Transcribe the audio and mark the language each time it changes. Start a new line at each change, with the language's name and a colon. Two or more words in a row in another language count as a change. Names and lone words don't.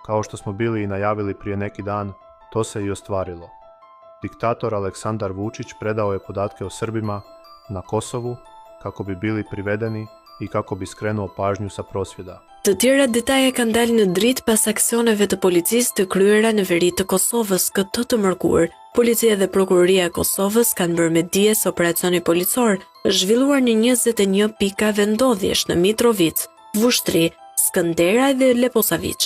Serbian: kao što smo bili i najavili prije neki dan, to se i ostvarilo. Diktator Aleksandar Vučić predao je podatke o Srbima na Kosovu kako bi bili privedeni i kako bi skrenuo pažnju sa prosvjeda.
Albanian: Të tjera detaje kanë dalë në dritë pas aksioneve të policisë të kryera në veri të Kosovës këtë të mërkur. Policia dhe Prokuroria e Kosovës kanë bërë me dije se operacioni policor është zhvilluar në 21 pikave ndodhjesh në Mitrovic, Vushtri, Skëndera dhe Leposavić.